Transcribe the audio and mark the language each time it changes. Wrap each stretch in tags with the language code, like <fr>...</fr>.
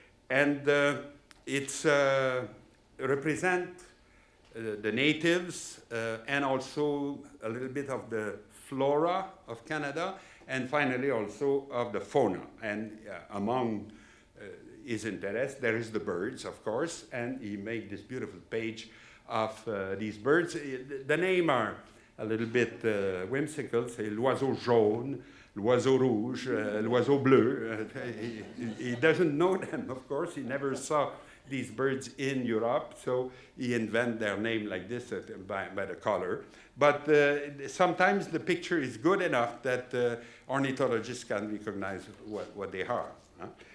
<en>And it's represent the natives and also a little bit of the flora of Canada, and finally also of the fauna. And among his interests, there is the birds, of course, and he made this beautiful page of these birds. The name are a little bit whimsical.</en> <fr>C'est l'oiseau jaune, l'oiseau rouge, l'oiseau bleu.</fr> <en>He doesn't know them, of course. He never saw these birds in Europe, so he invented their name like this by the color. But sometimes the picture is good enough that ornithologists can recognize what they are. Huh?</en>